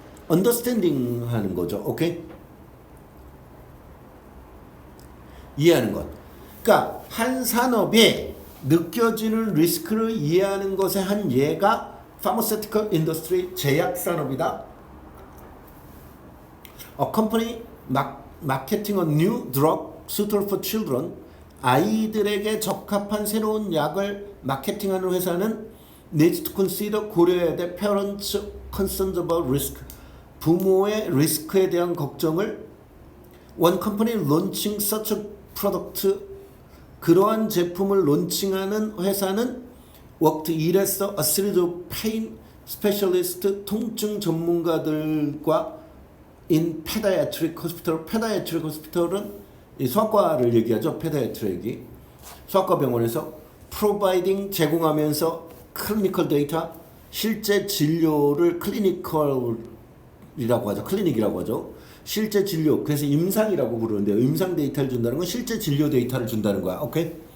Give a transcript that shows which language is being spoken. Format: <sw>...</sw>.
<ko>understanding 하는 거죠. 오케이? 이해하는 것. 그러니까 한 산업에 느껴지는 리스크를 이해하는 것의 한 예가 pharmaceutical industry, 제약 산업이다.</ko> <en>A company marketing a new drug suitable for children,</en> <ko>아이들에게 적합한 새로운 약을 마케팅하는 회사는</ko> <en>needs to consider,</en> <ko>고려해야 돼</ko> <en>parents' concerns about risk,</en> <ko>부모의 리스크에 대한 걱정을.</ko> <en>One company launching such a product,</en> <ko>그러한 제품을 론칭하는 회사는</ko> <en>worked,</en> <ko>일했어</ko> <en>a series of pain specialist,</en> <ko>통증 전문가들과</ko> <en>in pediatric hospital.</en> <ko>pediatric hospital은 이 소아과를 얘기하죠. pediatric이 소아과 병원에서</ko> <en>providing,</en> <ko>제공하면서</ko> <en>clinical data,</en> <ko>실제 진료를 clinical이라고 하죠. 클리닉이라고 하죠. 실제 진료, 그래서 임상이라고 부르는데요. 임상 데이터를 준다는 건 실제 진료 데이터를 준다는 거야. 오케이?</ko>